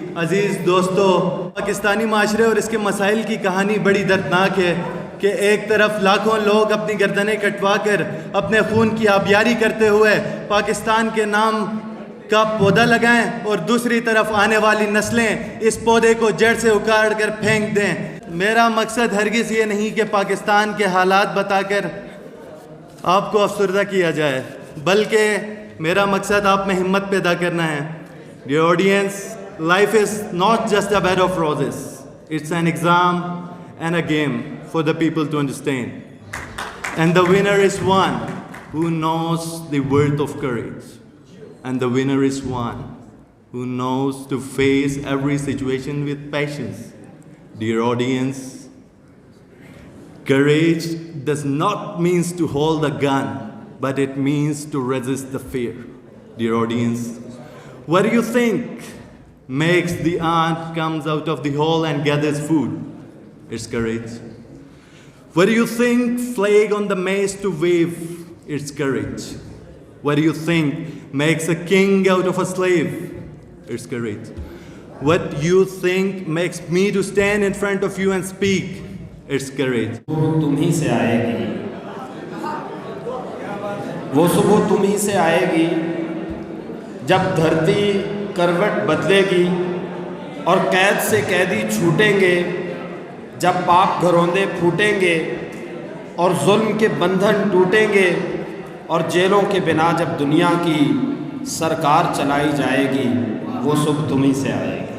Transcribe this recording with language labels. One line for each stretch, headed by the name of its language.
Hindi: अज़ीज़ दोस्तों, पाकिस्तानी माशरे और इसके मसाइल की कहानी बड़ी दर्दनाक है कि एक तरफ लाखों लोग अपनी गर्दनें कटवा कर अपने खून की आबियारी करते हुए पाकिस्तान के नाम का पौधा लगाएं और दूसरी तरफ आने वाली नस्लें इस पौधे को जड़ से उखाड़ कर फेंक दें। मेरा मकसद हरगिज़ ये नहीं कि पाकिस्तान के हालात बताकर आपको अफसरदा किया जाए, बल्कि मेरा मकसद आप में हिम्मत पैदा करना है।
English: Dear audience, life is not just a bed of roses. It's an exam and a game for the people to understand. And the winner is one who knows the worth of courage. And the winner is one who knows to face every situation with patience. Dear audience, courage does not mean to hold a gun, but it means to resist the fear. Dear audience, what do you think makes the ant comes out of the hole and gathers food? It's courage. What do you think flag on the mast to wave? It's courage. What do you think makes a king out of a slave? It's courage. What do you think makes me to stand in front of you and speak? It's courage.
Hindi: तुम ही से आएगी, वो सुबह तुम ही से आएगी जब धरती करवट बदलेगी और कैद से कैदी छूटेंगे, जब पाप घरौंदे फूटेंगे और जुल्म के बंधन टूटेंगे और जेलों के बिना जब दुनिया की सरकार चलाई जाएगी, वो सुबह तुम ही से आएगी।